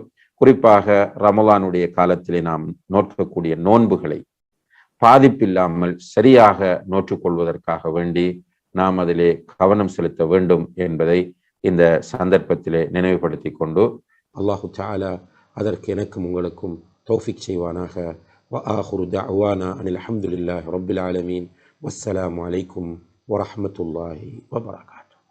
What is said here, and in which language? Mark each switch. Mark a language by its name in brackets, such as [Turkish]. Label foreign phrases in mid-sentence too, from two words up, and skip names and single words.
[Tamil] குறிப்பாக ரமலானுடைய காலத்திலே நாம் நோக்கக்கூடிய நோன்புகளை பாதிப்பில்லாமல் சரியாக நோற்றுக்கொள்வதற்காக வேண்டி நாம் அதிலே கவனம் செலுத்த வேண்டும் என்பதை இந்த சந்தர்ப்பத்திலே நினைவுபடுத்தி கொண்டு [Arabic] الله تعالى [Tamil] அதற்கு எனக்கும் உங்களுக்கும் தௌஃபீக் செய்வானாக. [Arabic] وآخر دعوانا أن الحمد لله رب العالمين والسلام عليكم ورحمة الله وبركاته.